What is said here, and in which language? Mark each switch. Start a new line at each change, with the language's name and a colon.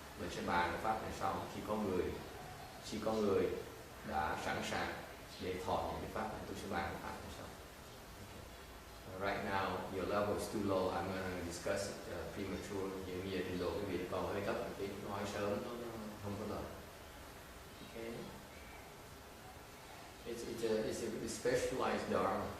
Vietnamese: Mình sẽ bàn cái pháp này sau khi có người đã sẵn sàng để thọ những cái pháp này, tôi sẽ bàn cái pháp này sau.
English: Right now your level is too low. I'm going to discuss it premature.
Vietnamese: Nhiều như trình độ cái việc còn hơi thấp một tí, nói sớm nó không có lợi.
English: Okay. It's a specialized dharma.